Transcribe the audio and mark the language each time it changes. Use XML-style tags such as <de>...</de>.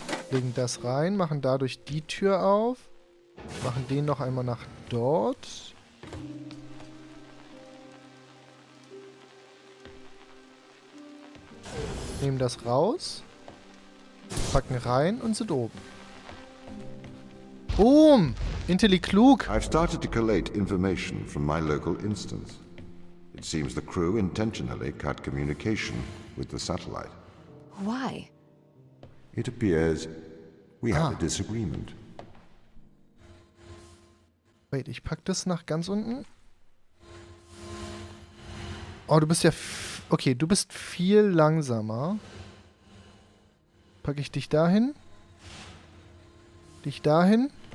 <de>Legen das rein, machen dadurch die Tür auf. Machen den noch einmal nach dort. Nehmen das raus. Packen rein und sind oben. Boom! Intelli-klug!</de> <en>I've started to collate information from my local instance. It seems the crew intentionally cut communication with the satellite. Why? It appears we have a disagreement.</en> <de>Wait, ich pack das nach ganz unten. Oh, du bist ja... Okay, du bist viel langsamer. Packe ich dich dahin. Dich dahin.</de>